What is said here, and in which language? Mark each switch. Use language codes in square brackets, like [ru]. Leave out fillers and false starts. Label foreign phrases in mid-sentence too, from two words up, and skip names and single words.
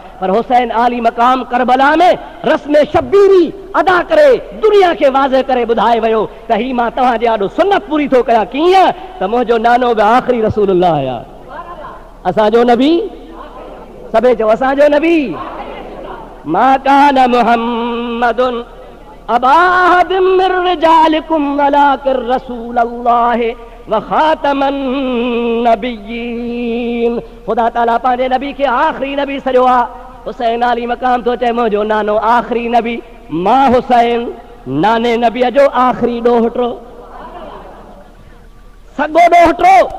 [sd] पर हुसैन आली मक़ाम करबला में रस्म शब्बीरी अदा करे दुनिया खे वाज़े करे ॿुधाए वियो त ही मां तव्हांजे आॾो सुन्नत पूरी थो कयां। कीअं त मुंहिंजो नानो बि आख़िरी रसूलुल्लाह आहे, असांजो नबी, सभई चओ असांजो नबी। [ar] ما كان محمد أبا أحد من رجالكم ولكن رسول الله وخاتم النبيين. [sd] ख़ुदा ताला पंहिंजे नबी खे आख़िरी नबी सॼो आहे। हुसैन आली मक़ाम थो चए मुंहिंजो नानो आख़िरी नबी, मां हुसैन नाने नबीअ जो आख़िरी ॾोहिटो, सॻो ॾोहिटो।